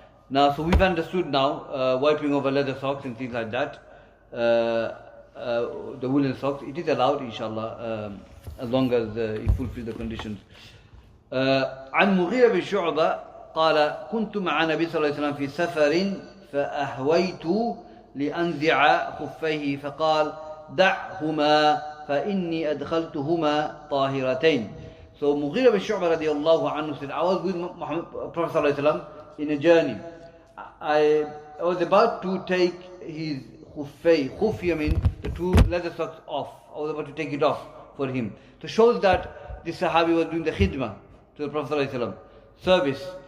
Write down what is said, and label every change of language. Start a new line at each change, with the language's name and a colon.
English: Now, so we've understood now wiping over leather socks and things like that, the woolen socks. It is allowed, inshallah, as long as it fulfills the conditions.
Arabic: عن مغيرة بن شعبة قال كنت مع النبي صلى الله عليه وسلم في سفر فأهويت لأنزع خفيه فقال دعهما فإني أدخلتهما طاهرتين.
English: So Mughira bin Shu'bah radiallahu anhu said, I was with Prophet sallallahu alaihi wasallam in a journey. I was about to take his khufay means the two leather socks off. I was about to take it off for him. So shows that this Sahabi was doing the khidmah to the Prophet sallallahu alaihi wasallam, service.